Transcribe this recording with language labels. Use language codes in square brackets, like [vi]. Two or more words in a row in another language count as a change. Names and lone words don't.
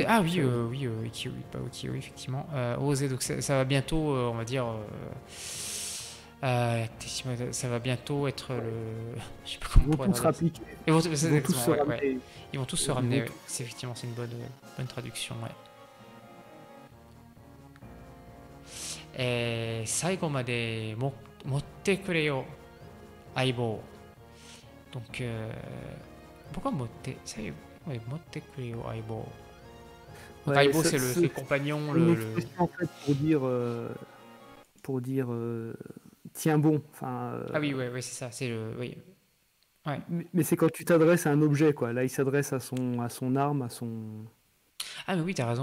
[fr] Ah oui, ikiyoi, pas ikiyoi, effectivement. Oser, donc ça va bientôt, on va dire. Ça va bientôt être le. Je sais pas comment on pourrait dire. Ils vont tous se ramener. Ouais. Effectivement, c'est une bonne traduction. Ouais. [ja] 最後まで持ってくれよ相棒. [fr] Donc, pourquoi motte? [ja] 持ってくれよ相棒. [fr] Donc, aibo, c'est le compagnon. En fait, pour dire tiens bon. Enfin, Ah oui, ouais, c'est ça. C'est le. Oui. Ouais. Mais c'est quand tu t'adresses à un objet, quoi. Là, il s'adresse à son arme, à son. Ah mais oui, t'as raison.